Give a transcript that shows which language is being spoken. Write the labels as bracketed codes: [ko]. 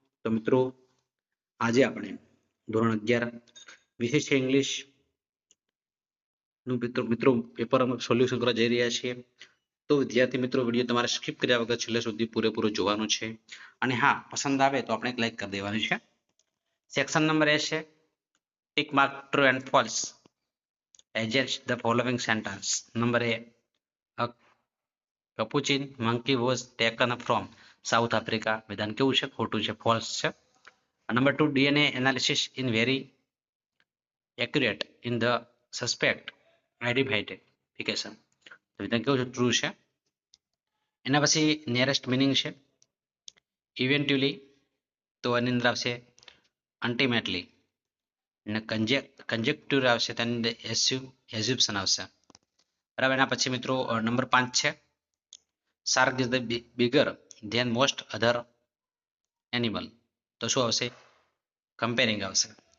[gu] તો મિત્રો આજે આપણે ધોરણ 11 વિષય છે ઇંગ્લિશ નું મિત્રો પેપર સોલ્યુશન કરવા જઈ રહ્યા છીએ. તો વિદ્યાર્થી મિત્રો વિડીયો તમારે સ્કીપ કર્યા વગર છેલ્લે સુધી પૂરેપૂરો જોવાનું છે અને હા પસંદ આવે તો આપણે એક લાઈક કરી દેવાની છે. સેક્શન નંબર એ છે tick mark true and false. [en] Adjust the following sentence. Number A. A capuchin monkey was taken from South Africa. [gu] વિધાન કેવું છે? ખોટું છે, ફોલ્સ છે. Number 2. [en] DNA analysis in very accurate in the suspect identification. [gu] વિધાન કેવું છે? ટ્રુ છે. એના પછી નિયરેસ્ટ મિનિંગ છે ઇવેન્ચ્યુઅલી, તો એની અંદર આવશે અલ્ટિમેટલી. અને કંજેક્ટિવ આવશે તેની અંદર એઝ્યુપ્શન આવશે. બરાબર. એના પછી મિત્રો નંબર 5 છે shark is the bigger than most other animal. તો શું આવશે? કમ્પેરિંગ આવશે.